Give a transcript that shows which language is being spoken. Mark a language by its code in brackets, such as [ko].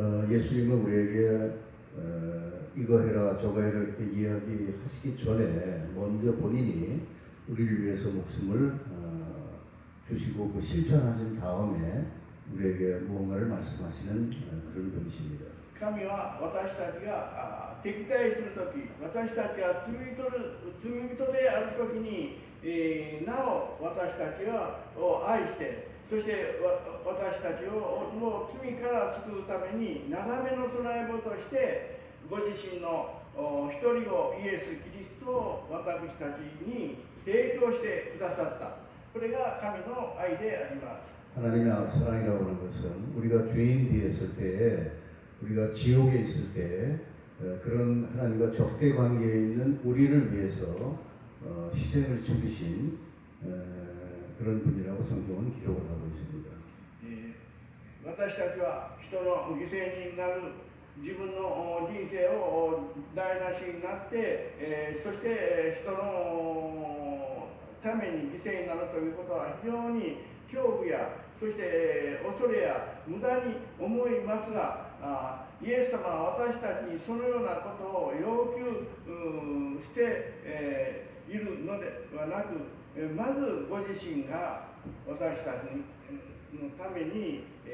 [ko] 예수님은 우리에게 이거 해라 저거 해라 이렇게 이야기하시기 전에 먼저 본인이 우리를 위해서 목숨을 주시고 그 실천하신 다음에 우리에게 무언가를 말씀하시는 그런 분이십니다. [ja] 神は私たちが敵対するとき、私たちが罪人であるときに、なお私たちを愛して、そして私たちをもう罪から救うために、なだめの備え物として、ご自身の一人子イエス・キリストを私たちに提供してくださった。これが神の愛であります。 [ko] 하나님의 사랑이라고 하는 것은 우리가 죄인 되었을 때에 우리가 지옥에 있을 때 그런 하나님과 적대 관계에 있는 우리를 위해서 희생을 치르신 그런 분이라고 성경은 기록을 하고 있습니다. [ja] 私たちは人の犠牲になる自分の人生を台無しになって、そして人のために犠牲になるということは非常に恐怖やそして恐れや無駄に思いますが、イエス様は私たちにそのようなことを要求して、いるのではなく、まずご自身が私たちのために、